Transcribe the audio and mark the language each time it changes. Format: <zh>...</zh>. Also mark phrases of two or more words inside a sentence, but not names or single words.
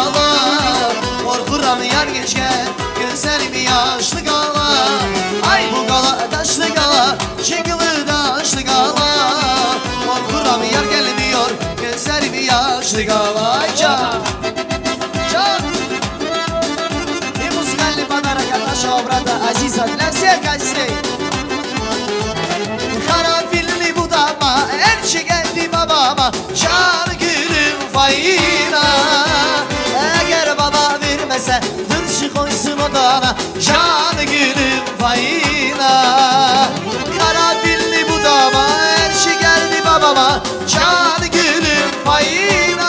<tr>Korkuram yar geçken, gözlerim yaşlı gala. Ay bu gala daşlığa, çıkılı daşlığa. Korkuram yar gelmiyor, gözlerim yaşlı gala.</tr> <ru>Obra Aziza для всех гостей.</ru> <tr>Karanfilli budama, elçi geldi babama, can gülüm fayına. Eğer baba vermese, hırşı koysun odana, can gülüm fayına. Karanfilli budama, elçi geldi babama, can gülüm fayına.</tr>